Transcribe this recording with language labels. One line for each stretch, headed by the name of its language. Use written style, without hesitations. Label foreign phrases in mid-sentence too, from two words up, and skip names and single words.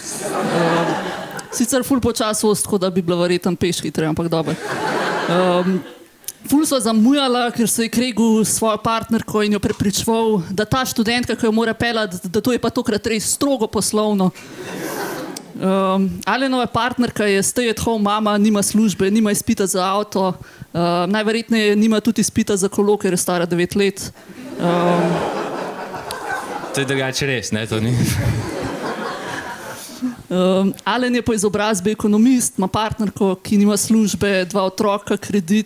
Slovenian: Sicer ful počas voz, tako da bi bila verjetno peš hitreje, ampak dobro. Ful sva zamujala, ker se je kregal s svojo partnerko in jo prepričeval, da ta študentka, ki jo mora peljati, da to je pa tokrat res strogo poslovno. Alenova partnerka je
English: stay at home
Slovenian: mama, nima službe, nima izpita za avto, najverjetneje nima tudi izpita za kolo, ker je stara 9 let. To je drugače res, ne, to ni. Alen je po izobrazbi ekonomist, ima partnerko, ki nima službe, 2 otroka, kredit.